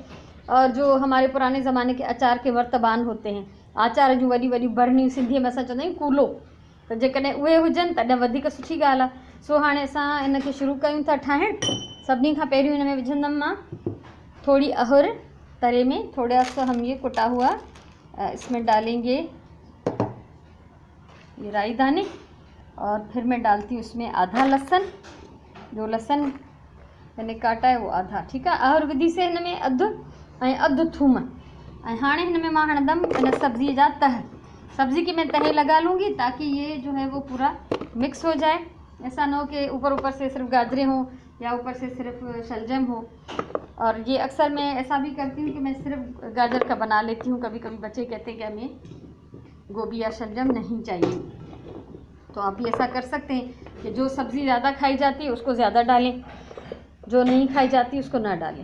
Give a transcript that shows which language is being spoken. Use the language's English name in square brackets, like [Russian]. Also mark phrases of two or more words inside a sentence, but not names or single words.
[Hindi] और जो हमारे पुराने ज़माने के अचार के वर्तबान होते हैं, [Sindhi] आचार जूं वॾी वॾी बर्नियूं, सिंधीअ में असां चवंदा आहियूं कूलो, त जेकॾहिं उहे हुजनि तॾहिं वधीक सुठी ॻाल्हि आहे। सो हाणे असां हिनखे शुरू कयूं था ठाहिणु। सभिनी खां पहिरियों हिन में विझंदमि मां थोड़ी अहुर तरे में, [Hindi] थोड़ा सा हम ये कुटा हुआ इसमें डालेंगे ये राई दाने और फिर मैं डालती हूँ इसमें आधा लहसुन, जो लहसुन मैंने काटा है वो आधा, [Sindhi] ठीकु आहे। अहर विधी से हिन में अधु थूम हाणे हिन में मां हणंदमि इन सब्ज़ी जा तह। [Hindi] सब्ज़ी की मैं तह लगा लूँगी ताकि ये जो है वो पूरा मिक्स हो जाए। ऐसा ना हो कि ऊपर से सिर्फ गाजरें हों या ऊपर से सिर्फ शलजम हो। और ये अक्सर मैं ऐसा भी करती हूँ कि मैं सिर्फ गाजर का बना लेती हूँ। कभी कभी बच्चे कहते हैं कि हमें गोभी या शलजम नहीं चाहिए, तो आप भी ऐसा कर सकते हैं कि जो सब्ज़ी ज़्यादा खाई जाती है उसको ज़्यादा डालें, जो नहीं खाई जाती उसको ना डालें।